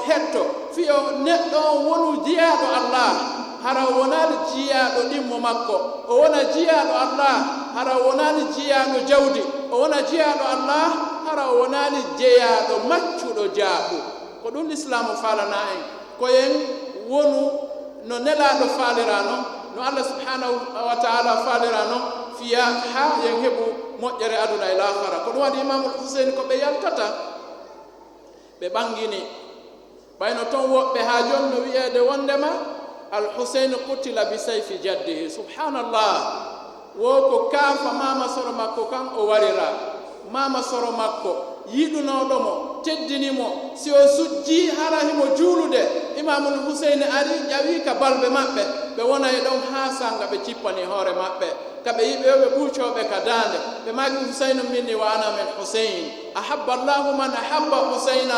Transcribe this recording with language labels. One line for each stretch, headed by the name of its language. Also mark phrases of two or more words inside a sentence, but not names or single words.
Fula: hetto fiyo neɗɗo on wonu jiyaɗo Allah hara wonani jiyaɗo ɗimmo makko o wona jiyaɗo Allah hara wonani jiyaɗo jawdi o wona jiyaɗo Allah hara wonani jeyaɗo maccuɗo jaaɓu ko ɗum l'islamu falana en koyen wonu no nelaɗo falira non no Allah
Arabic: سبحانه وتعالى
Fula: falira non fiya ha yen heɓu moƴƴere aduna e lahara ko ɗum waɗi Imamul Husayn ko ɓe yaltata ɓe ɓangini ɓayno toon woɓɓe ha joni no wiyede wondema
Arabic: الحسين قتل بسيف جده
Fula: subhanallah wo ko kaafa mama soro makko kan o warira mama soro makko yiɗunoɗomo teddinimo si o sujji hara himo juulude imamul huseyne ari ƴawi ka balɓe maɓɓe ɓe wona e ɗon ha sanga ɓe cippani hoore maɓɓe kaɓe yiɓe ɓe ɓuucoɓe ka dande ɓe maki
Arabic: حسين مني وأنا من حسين أحب الله من أحب حسينا